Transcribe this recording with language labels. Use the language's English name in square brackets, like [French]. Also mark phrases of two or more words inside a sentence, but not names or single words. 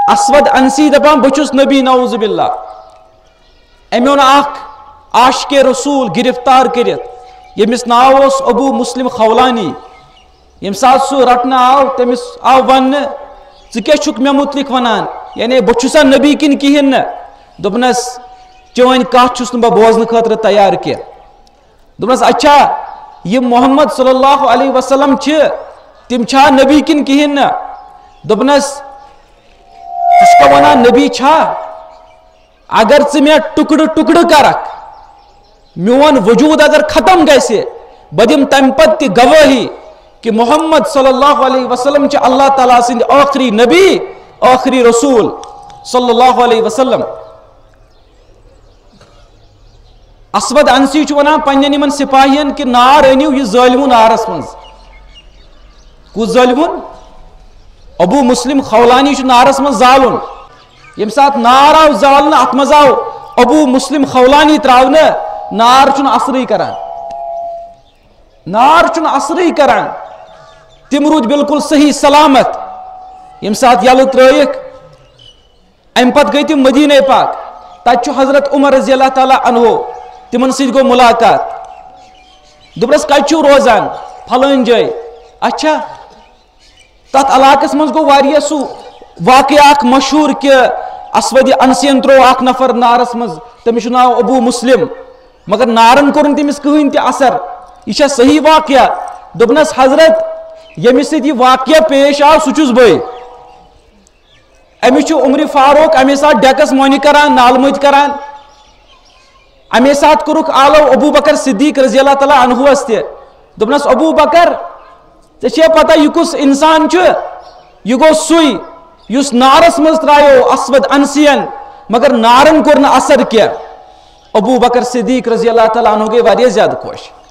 [Kashmiri] اسود انسی دپان بچس نبی [Arabic] نعوذ باللہ [Kashmiri] امیون اخ عاشق رسول گرفتار کرت یمس ناو اس ابو مسلم خولانی یم سات سو رٹنا آو تمس آو ون ژٕ چھُکھ مےٚ متعلق ونان یعنی بہٕ چھُسا نبی کِنہٕ کِہیٖنۍ نہٕ دوٚپنس چٲنۍ کتھ چھُس نہٕ بہٕ بوزنہٕ خٲطرٕ تیار کینٛہہ دوٚپنس اچھا یِم محمد [Arabic] صلی اللہ علیہ وسلم [Kashmiri] چھِ تِم چھا نبی کِنہٕ کِہیٖنۍ نہٕ دوٚپنس ژٕ چھُکھا ونان نبی چھا اگر ژٕ مےٚ ٹُکڑٕ ٹُکڑٕ کرکھ میون وجود اگر ختم گژھِ بہٕ دِمہٕ تمہِ پتہٕ تہِ گوٲہی کہ محمد [Arabic] صلی اللہ علیہ وسلم [Kashmiri] چھ اللہ تعالیٰ سند آخری نبی آخری رسول [Arabic] صلی اللہ علیہ وسلم [Kashmiri] اسود انسی چھ ونان پنن یمن سپاہین کہ نار انیو یہ ظالمون نارس منز کس ظالمون ابو مسلم خولانی چھ نارس منز زالن یم سات نار آو زالن ات مز آو ابو مسلم خولانی تراون نار چھ اثرے کران نار چھ اثرے کران تم رود بالکل صحیح سلامت یم سات یل ترائک ام پت گئی تم مدینہ پاک تت حضرت عمر [Arabic] رضی اللہ تعالی عنہ [Kashmiri] تمن ست گو ملاقات دپرس کت چھو روزان پھلٲنۍ جاے اچھا تت علاقس من گو واریاہ سو واقعہ اخ مشہور کہ اسود انسین ترو اخ نفر نارس مز تمس ناو ابو مسلم مگر نارن کورن تمس کہین تہ اثر یہ صحیح واقعہ دوپنس حضرت یمس ست یہ واقعہ پیش آو سہ چھس بے امس عمر فاروق امے سات ڈیکس مونی کران نال مت کران امے سات کورک آلو ابو بکر صدیق [Arabic] رضی اللہ تعالی عنہ [Kashmiri] تہ دوپنس ابو بکر ژے پتہ یہ کس انسان یہ گو سوئی یس نارس مز ترایو اسود انسین مگر نارن کور نہ اثر کیا ابو بکر صدیق رضی اللہ تعالی عنہ گئی واریاہ زیادہ خوش